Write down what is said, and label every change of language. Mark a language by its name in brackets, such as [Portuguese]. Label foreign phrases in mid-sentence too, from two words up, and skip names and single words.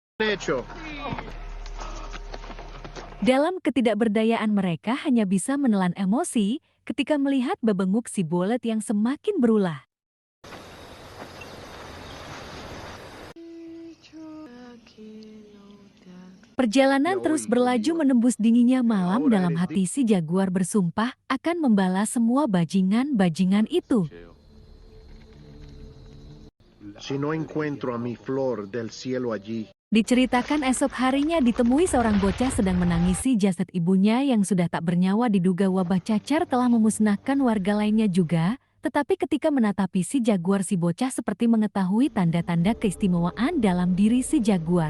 [Indonesian] Dalam ketidakberdayaan mereka hanya bisa menelan emosi ketika melihat bebenguk si Bullet yang semakin berulah. Perjalanan terus berlaju menembus dinginnya malam. Dalam hati si Jaguar bersumpah akan membalas semua bajingan-bajingan itu. [Spanish] Si no encuentro a mi flor del cielo allí. [Indonesian] Diceritakan esok harinya ditemui seorang bocah sedang menangisi jasad ibunya yang sudah tak bernyawa. Diduga wabah cacar telah memusnahkan warga lainnya juga. Tetapi ketika menatapi si Jaguar, si bocah seperti mengetahui tanda-tanda keistimewaan dalam diri si Jaguar.